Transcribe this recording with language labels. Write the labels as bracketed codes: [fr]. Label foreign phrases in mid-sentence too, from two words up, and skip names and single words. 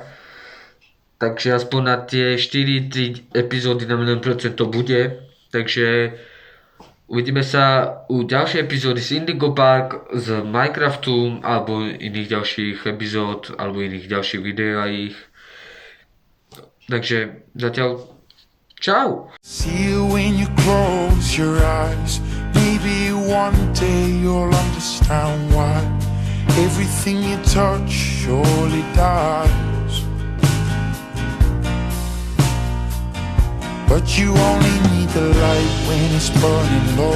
[sk] Takže aspoň na tie 4-3 epizódy na 1% to bude. Takže uvidíme sa u ďalšej epizódy z Indigo Park, z Minecraftu, alebo iných ďalších epizód, alebo iných ďalších videí. Takže zatiaľ čau! [en] See you when you close your eyes. Maybe one day you'll understand why everything you touch surely dies. But you only need the light when it's burning low.